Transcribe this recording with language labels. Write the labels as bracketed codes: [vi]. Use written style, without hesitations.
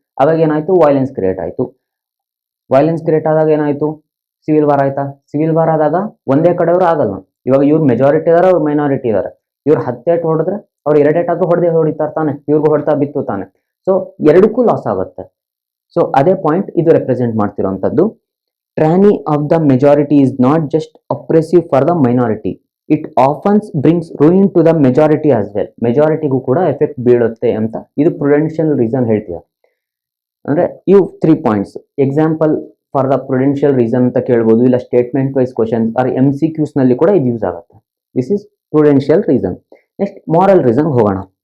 [kn] ಅವಾಗ ಏನಾಯ್ತು, violence create ಆಯಿತು. ವೈಲೆನ್ಸ್ ಕ್ರಿಯೇಟ್ ಆದಾಗ ಏನಾಯ್ತು, ಸಿವಿಲ್ ವಾರ್ ಆಯ್ತಾ. ಸಿವಿಲ್ ವಾರ್ ಆದಾಗ ಒಂದೇ ಕಡೆಯವರು ಆಗಲ್ಲ. ಇವಾಗ ಇವ್ರು ಮೆಜಾರಿಟಿ ಇದಾರೆ, ಅವ್ರು ಮೈನಾರಿಟಿ ಇದಾರೆ. ಇವ್ರು 10 ಏಟ್ ಹೊಡೆದ್ರೆ ಅವ್ರು 2 ಏಟ್ ಆದ್ರೂ ಹೊಡಿತಾರೆ ತಾನೆ, ಇವ್ರಿಗೂ ಹೊಡ್ತಾ ಬಿತ್ತು ತಾನೆ. ಸೊ ಎರಡಕ್ಕೂ ಲಾಸ್ ಆಗುತ್ತೆ. ಸೊ ಅದೇ ಪಾಯಿಂಟ್ ಇದು represent ಮಾಡ್ತಿರೋಂಥದ್ದು. [en] tyranny of the majority is not just oppressive for the minority, it often brings ruin to the majority as well. [kn] ಮೆಜಾರಿಟಿಗೂ ಕೂಡ ಎಫೆಕ್ಟ್ ಬೀಳುತ್ತೆ ಅಂತ ಇದು ಪ್ರುಡೆನ್ಷಿಯಲ್ ರೀಸನ್ ಹೇಳ್ತೀವಿ. ಅಂದ್ರೆ ಇವು 3 points. [en] example for the prudential reason [kn] ಅಂತ ಕೇಳ್ಬೋದು, ಇಲ್ಲ statement wise question R MCQs ನಲ್ಲಿ ಕೂಡ ಇದು ಯೂಸ್ ಆಗುತ್ತೆ. [en] This is prudential reason. Next moral reason [kn] ಹೋಗೋಣ.